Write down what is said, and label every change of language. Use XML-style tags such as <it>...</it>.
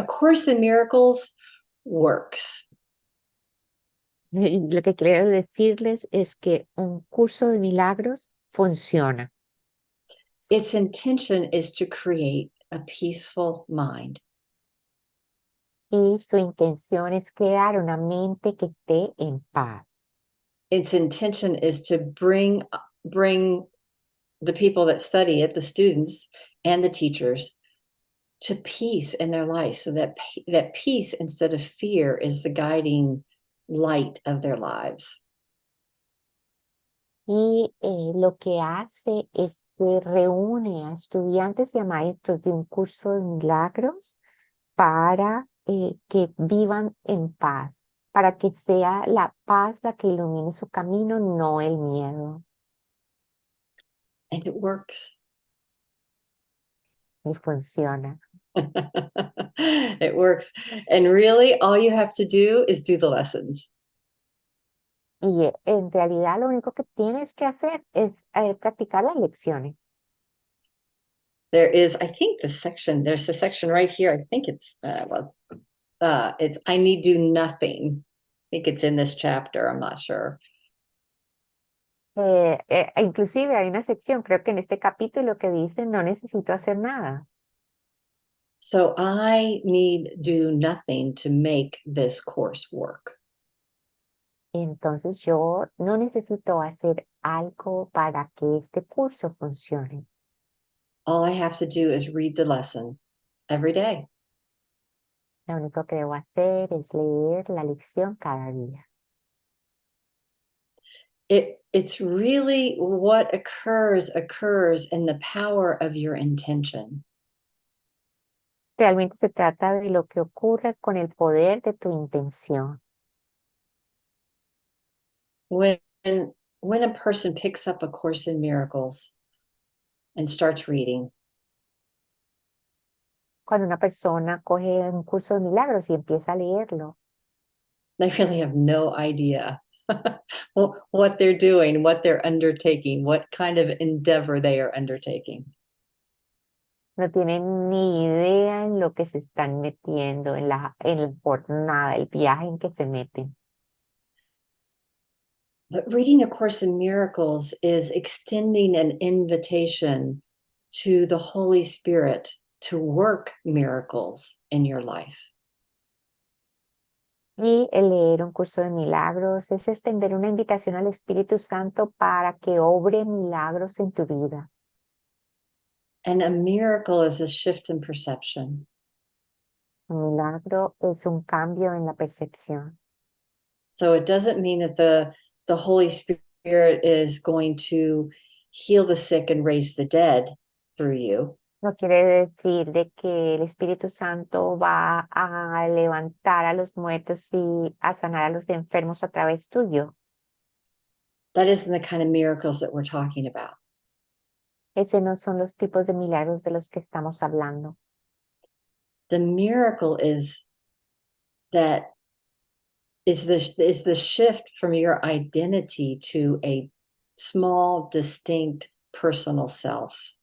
<en>A Course in Miracles works.</en> <es>Y lo que quiero decirles es que un curso de milagros funciona.</es> <en>Its intention is to create a peaceful mind.</en> <es>Y su intención es crear una mente que esté en paz.</es> <en>Its intention is to bring the people that study it, the students and the teachers, to peace in their life, so that peace instead of fear is the guiding light of their lives.</en> <es>Y lo que hace es que reúne a estudiantes y a maestros de un curso de milagros para que vivan en paz, para que sea la paz la que ilumine su camino, no el miedo.</es> <en>And it works.</en> <es>Y funciona.</es> <en>It works. And really, all you have to do is do the lessons.</en> <es>Y en realidad lo único que tienes que hacer es practicar las lecciones.</es> <en>There is, I think, there's a section right here. I think it's I need do nothing. I think it's in this chapter. I'm not sure.</en> <es>Inclusive hay una sección, creo que en este capítulo, que dice no necesito hacer nada.</es> <en>So I need do nothing to make this course work.</en> <es>Entonces yo no necesito hacer algo para que este curso funcione.</es> <en>All I have to do is read the lesson every day.</en> <es>Lo único que debo hacer es leer la lección cada día.</es> <en>It's really what occurs in the power of your intention.</en> <es>Realmente se trata de lo que ocurre con el poder de tu intención.</es> <en>When a person picks up A Course in Miracles and starts reading,</en> <es>Cuando una persona coge un curso de milagros y empieza a leerlo,</es> <en>they really have no idea what they're doing, what they're undertaking, what kind of endeavor they are undertaking.</en> <es>no tienen ni idea en lo que se están metiendo, en la jornada, el viaje en que se meten.</es> <en>But reading A Course in Miracles is extending an invitation to the Holy Spirit to work miracles in your life.</en> <es>Y el leer un curso de milagros es extender una invitación al Espíritu Santo para que obre milagros en tu vida.</es> <en>And a miracle is a shift in perception.</en> <es>Un milagro es un cambio en la percepción.</es> <en>So it doesn't mean that the Holy Spirit is going to heal the sick and raise the dead through you.</en> <es>No quiere decir de que el Espíritu Santo va a levantar a los muertos y a sanar a los enfermos a través tuyo.</es> <en>That isn't the kind of miracles that we're talking about.</en> <es>Ese no son los tipos de milagros de los que estamos hablando.</es> <en>The miracle is the shift from your identity to a small, distinct, personal self.</en>